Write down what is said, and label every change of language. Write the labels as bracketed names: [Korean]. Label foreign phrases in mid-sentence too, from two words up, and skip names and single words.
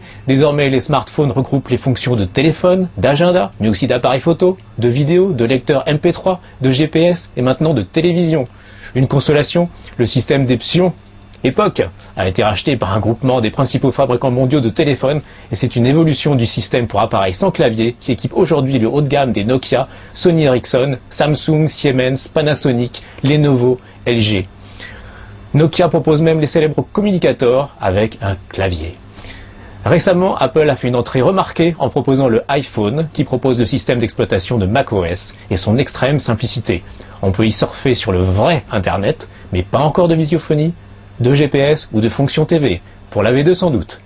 [French] Désormais, les smartphones regroupent les fonctions de téléphone, d'agenda, mais aussi d'appareil photo, de vidéo, de lecteur MP3, de GPS et maintenant de télévision. Une consolation, le système des Psion Epoch a été racheté par un groupement des principaux fabricants mondiaux de téléphones et c'est une évolution du système pour appareils sans clavier qui équipe aujourd'hui le haut de gamme des Nokia, Sony Ericsson, Samsung, Siemens, Panasonic, Lenovo, LG. Nokia propose même les célèbres communicators avec un clavier. Récemment, Apple a fait une entrée remarquée en proposant le iPhone qui propose le système d'exploitation de macOS et son extrême simplicité. On peut y surfer sur le vrai Internet, mais pas encore de visiophonie, de GPS ou de fonction TV, pour la V2 sans doute.